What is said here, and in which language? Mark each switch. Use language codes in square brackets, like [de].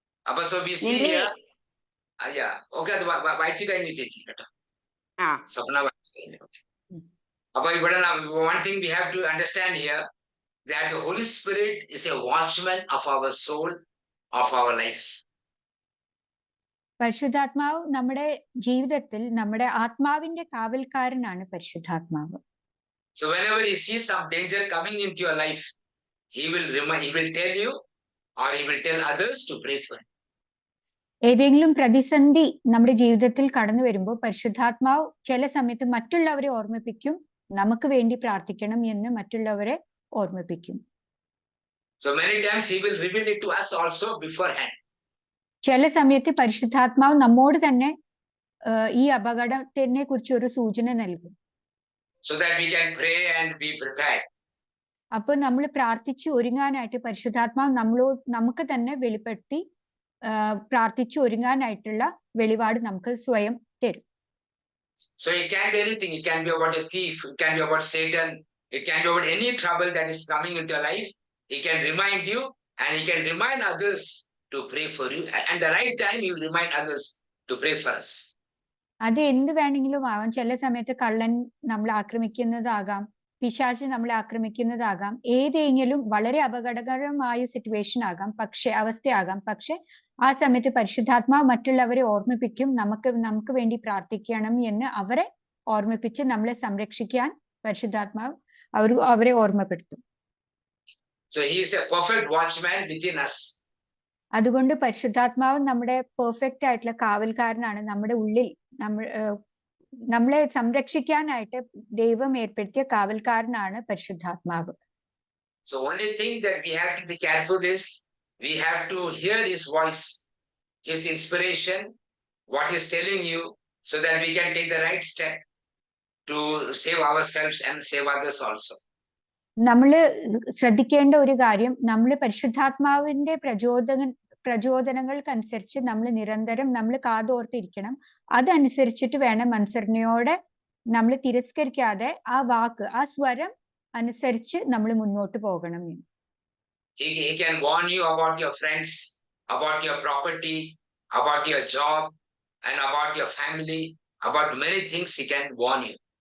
[ml] അപ്പൊ [en] so we see okay, [ml] അത് വായിച്ചു കഴിഞ്ഞു ചേച്ചി കേട്ടോ. സ്വപ്ന വായിച്ചു കഴിഞ്ഞു. അപ്പൊ ഇവിടെ [en] one thing we have to understand here, that the Holy Spirit is a watchman of our soul, of our life. [ml] പരിശുദ്ധാത്മാവ് നമ്മുടെ ജീവിതത്തിൽ നമ്മുടെ ആത്മാവിന്റെ കാവൽക്കാരനാണ് പരിശുദ്ധാത്മാവ്. [en] So whenever he sees some danger coming into your life, he will tell you, or he will tell others to pray for him. [ml] ഏതെങ്കിലും പ്രതിസന്ധി നമ്മുടെ ജീവിതത്തിൽ കടന്നു വരുമ്പോൾ പരിശുദ്ധാത്മാവ് ചില സമയത്ത് മറ്റുള്ളവരെ ഓർമ്മിപ്പിക്കും, നമുക്ക് വേണ്ടി പ്രാർത്ഥിക്കണം എന്ന് മറ്റുള്ളവരെ ഓർമ്മിപ്പിക്കും. [en] So many times he will reveal it to us also beforehand. [ml] ചില സമയത്ത് പരിശുദ്ധാത്മാവ് നമ്മോട് തന്നെ ഈ അപകടത്തിനെ കുറിച്ച് ഒരു സൂചന നൽകും. [en] So that we can pray and be prepared. [ml] അപ്പോൾ നമ്മൾ പ്രാർത്ഥിച്ചു ഒരുങ്ങാനായിട്ട് പരിശുദ്ധാത്മാവ് നമുക്ക് തന്നെ വെളിപ്പെടുത്തി പ്രാർത്ഥിച്ചു ഒരുങ്ങാനായിട്ടുള്ള വെളിപാട് നമുക്ക് സ്വയം തരും. [en] So it can be anything. It can be about a thief. It can be about Satan. It can be about any trouble that is coming into your life. He can remind you, and he can remind others to pray for you. And the right time, he will remind others to pray for us. [ml] അത് എന്ത് വേണമെങ്കിലും ആവാം. ചില സമയത്ത് കള്ളൻ നമ്മളെ ആക്രമിക്കുന്നതാകാം, പിശാച് നമ്മളെ ആക്രമിക്കുന്നതാകാം, ഏതെങ്കിലും വളരെ അപകടകരമായ സിറ്റുവേഷൻ ആകാം, അവസ്ഥയാകാം. പക്ഷെ ആ സമയത്ത് പരിശുദ്ധാത്മാവ് മറ്റുള്ളവരെ ഓർമ്മിപ്പിക്കും, നമുക്ക് വേണ്ടി പ്രാർത്ഥിക്കണം എന്ന് അവരെ ഓർമ്മിപ്പിച്ച് നമ്മളെ സംരക്ഷിക്കാൻ പരിശുദ്ധാത്മാവ് അവരെ ഓർമ്മപ്പെടുത്തും. [en] So he is a perfect watchman within us. [ml] അതുകൊണ്ട് പരിശുദ്ധാത്മാവ് നമ്മുടെ പെർഫെക്റ്റ് ആയിട്ടുള്ള കാവൽക്കാരനാണ്. നമ്മുടെ ഉള്ളിൽ നമ്മളെ സംരക്ഷിക്കാനായിട്ട് ദൈവം ഏർപ്പെടുത്തിയ കാവൽക്കാരനാണ് പരിശുദ്ധാത്മാവ്. [en] So only thing that we have to be careful is we have to hear his voice, his inspiration, what he's telling you, so that we can take the right step to save ourselves and save others also. [ml] നമ്മൾ ശ്രദ്ധിക്കേണ്ട ഒരു കാര്യം, നമ്മൾ പരിശുദ്ധാത്മാവിന്റെ പ്രചോദനങ്ങൾക്കനുസരിച്ച് നമ്മൾ നിരന്തരം കാതോർത്തിരിക്കണം. അതനുസരിച്ചിട്ട് വേണം അനുസരണയോടെ നമ്മൾ തിരസ്കരിക്കാതെ ആ വാക്ക്, ആ സ്വരം അനുസരിച്ച് നമ്മൾ മുന്നോട്ട് പോകണം. [en] He can warn you about your friends, about your property, about your job, and about your family, about many things he can warn you.